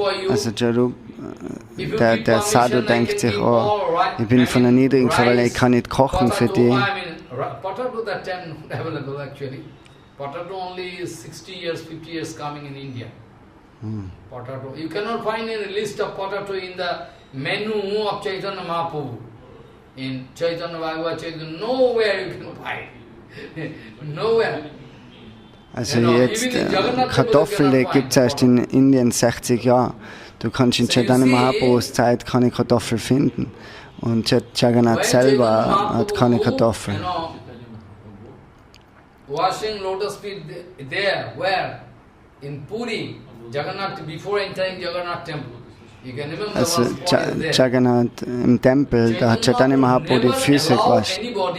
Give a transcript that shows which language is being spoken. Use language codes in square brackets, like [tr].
[de] Also Jaru, der Sadhu denkt sich, oh, ich bin von einer niedrigen Familie, ich kann nicht kochen für die. [en] Potato that time not available actually. Potato only is 60 years, 50 years coming in India. Potato. You cannot find any list of potato in the menu of Chaitanya Mahaprabhu. In Chaitanya Bhagavad Chaitanya, nowhere you can find. Nowhere. [de] Also jetzt, Kartoffeln gibt es erst in Indien 60 Jahre. Du kannst in Chaitanya Mahaprabhus Zeit keine Kartoffel finden. Und Jagannath selber hat keine Kartoffeln. [en] Washing lotus feet there, where? In Puri, Jagannath, before entering Jagannath temple. You can remember [de] also Jagannath im Tempel, da hat Chaitanya Mahaprabhu die Füße gewaschen.